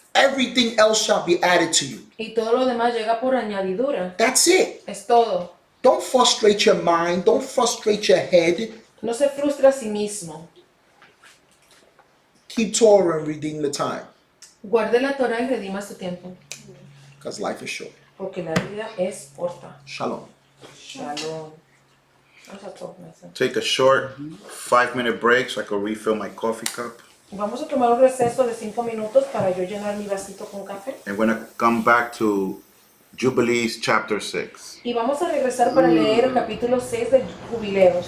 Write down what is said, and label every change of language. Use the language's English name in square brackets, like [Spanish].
[English] Everything else shall be added to you. [Spanish] Y todo lo demás llega por añadidura. [English] That's it. [Spanish] Es todo. [English] Don't frustrate your mind. Don't frustrate your head. [Spanish] No se frustre a sí mismo. [English] Keep Torah and redeem the time. [Spanish] Guarde la Torah y redima su tiempo. [English] Because life is short. [Spanish] Porque la vida es corta. [English] Shalom. [Spanish] Shalom. Vamos a tomar eso. [English] Take a short 5-minute break so I can refill my coffee cup. [Spanish] Vamos a tomar un receso de 5 minutos para yo llenar mi vasito con café. [English] And we're gonna come back to Jubilees chapter 6, [Spanish] Y vamos a regresar para leer el capítulo 6 de Jubileos,